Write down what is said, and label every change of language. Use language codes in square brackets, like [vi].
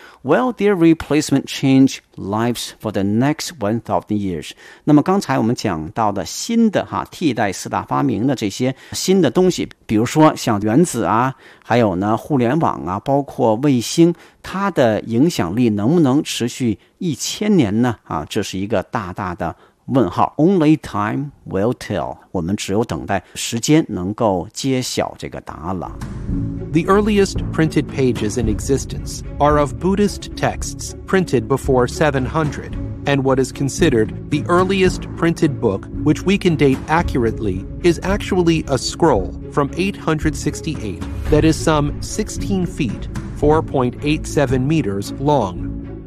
[en] Will their replacement change lives for the next 1,000 years? [zh] 那么刚才我们讲到的新的哈替代四大发明的这些新的东西，比如说像原子啊，还有呢互联网啊，包括卫星，它的影响力能不能持续1000年呢？啊，这是一个大大的问号。 [en] Only time will tell. [zh] 我们只有等待时间能够揭晓这个答案了。 [en] The earliest printed pages in existence are of Buddhist texts printed before 700, and what is considered the earliest printed book, which we can date accurately, is actually a scroll from 868 that is some 16 feet, 4.87 meters long.